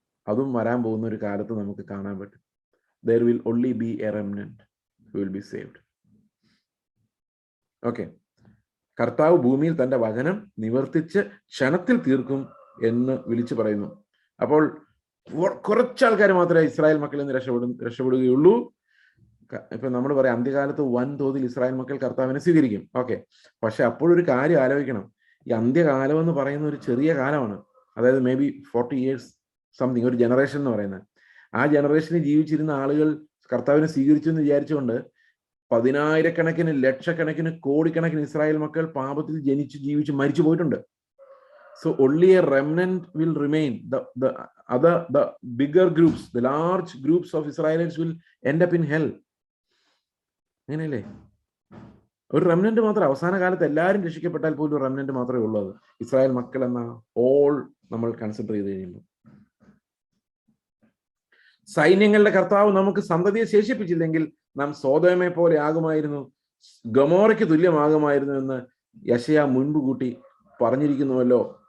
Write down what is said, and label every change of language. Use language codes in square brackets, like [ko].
[ml] അതും വരാൻ പോകുന്ന ഒരു കാലത്ത് നമുക്ക് കാണാൻ പറ്റും. [en] There will only be a remnant who will be saved. [ml] Okay, കർത്താവ് ഭൂമിയിൽ തന്റെ വചനം നിവർത്തിച്ച് ക്ഷണത്തിൽ തീർക്കും എന്ന് വിളിച്ചു പറയുന്നു. അപ്പോൾ കുറച്ചാൾക്കാർ മാത്രമേ ഇസ്രായേൽ മക്കളിൽ നിന്ന് രക്ഷപ്പെടുകയുള്ളൂ. ഇപ്പൊ നമ്മൾ പറയാം അന്ത്യകാലത്ത് വൻതോതിൽ ഇസ്രായേൽ മക്കൾ കർത്താവിനെ സ്വീകരിക്കും. ഓക്കെ, പക്ഷെ അപ്പോഴൊരു കാര്യം ആലോചിക്കണം. ഈ അന്ത്യകാലം എന്ന് പറയുന്ന ഒരു ചെറിയ കാലമാണ്. അതായത് [en] maybe 40 years something, [ml] ഒരു ജനറേഷൻ എന്ന് പറയുന്നത്. ആ ജനറേഷനിൽ ജീവിച്ചിരുന്ന ആളുകൾ കർത്താവിനെ സ്വീകരിച്ചു എന്ന് വിചാരിച്ചുകൊണ്ട് 10,000-കണക്കിന്, ലക്ഷക്കണക്കിന്, കോടിക്കണക്കിന് ഇസ്രായേൽ മക്കൾ പാപത്തിൽ ജനിച്ച് ജീവിച്ച് മരിച്ചു പോയിട്ടുണ്ട്. [en] So only a remnant will remain. The bigger groups, the large groups of Israelites will end up in hell. [ml] അങ്ങനെയല്ലേ? ഒരു റെമനന്റ് മാത്രം. അവസാന കാലത്ത് എല്ലാവരും രക്ഷിക്കപ്പെട്ടാൽ പോലും ഒരു റെമനന്റ് മാത്രമേ ഉള്ളൂ. അത് ഇസ്രായേൽ മക്കൾ എന്ന ഓൾ നമ്മൾ കൺസിഡർ ചെയ്ത് കഴിയുമ്പോൾ, സൈന്യങ്ങളുടെ കർത്താവ് നമുക്ക് സന്തതിയെ ശേഷിപ്പിച്ചില്ലെങ്കിൽ നാം സോദോമെ പോലെ ആകുമായിരുന്നു, ഗമോറയ്ക്ക് തുല്യമാകുമായിരുന്നു എന്ന് യെശയ്യാ മുൻപ് കൂട്ടി പറഞ്ഞിരിക്കുന്നുവല്ലോ.